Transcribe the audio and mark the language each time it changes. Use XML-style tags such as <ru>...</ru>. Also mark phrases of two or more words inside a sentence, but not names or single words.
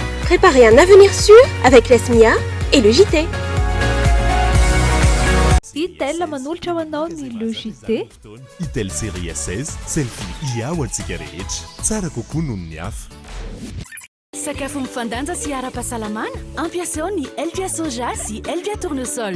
<fr>Préparez un avenir sûr avec la SMIA et le JT.</fr> <mg>Itel manolotra ho anao ny le JT. Itel série 16 selfie ia ho antsika rehetra tsara kokoa noho ny hafa. Sakafo mifandanja sy ara-pahasalamana ampiasao ny Elvia soja sy Elvia tournesol.</mg>